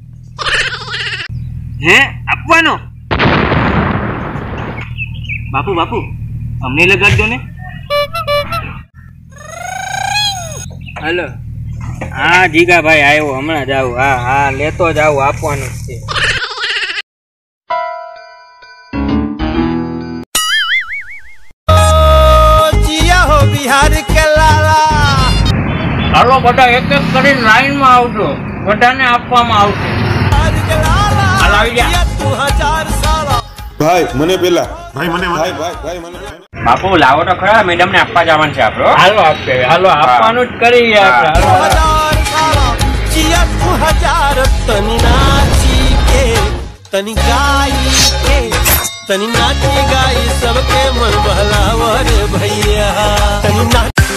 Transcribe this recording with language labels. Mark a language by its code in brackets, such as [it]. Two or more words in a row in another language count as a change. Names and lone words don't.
[gu] હે આપવાનો? બાપુ અમને લગાડજો ને. હેલો. હા જીગાભાઈ આવ્યો, હમણાં જ આવું. હા લેતો જ આવું, આપવાનું જ છે. [bho] जिया हो बिहार के लाला. [gu] હાલો બધા એક એક કરીને લાઈન માં આવજો, બધાને આપવામાં આવશે. હાલ આવી જા. ભાઈ મને પેલા, ભાઈ મને બાપુ લાવો તો ખરા, મેડમ ને આપવા જવાનું છે આપણો. હાલો આપશે, હાલો આપવાનું જ કરીએ આપણે. [bho] जिया 2000 तनी नाची के, तनी गाई के, तनी नाची गाई सबके मन बहलावर भैया. तनी नाच